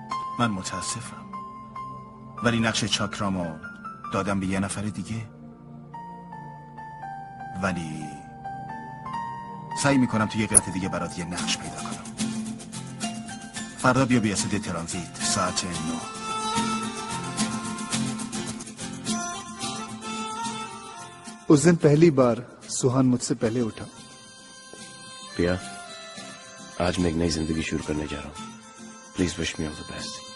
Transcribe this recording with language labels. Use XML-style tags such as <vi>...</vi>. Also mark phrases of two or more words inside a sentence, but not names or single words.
<fa>من متاسفم ولی نقش چاکرامو دادم به یه نفر دیگه. ولی سعی میکنم تو یه قطعه دیگه برات یه نقش پیدا کنم. فردا بیا بیاسد ترانزیت ساعت 9.</fa> <hi>उस दिन पहली बार सुहान मुझसे पहले उठा। पिया, आज मैं एक नई जिंदगी शुरू करने जा रहा हूँ।</hi> <en>please wish me all the best.</en>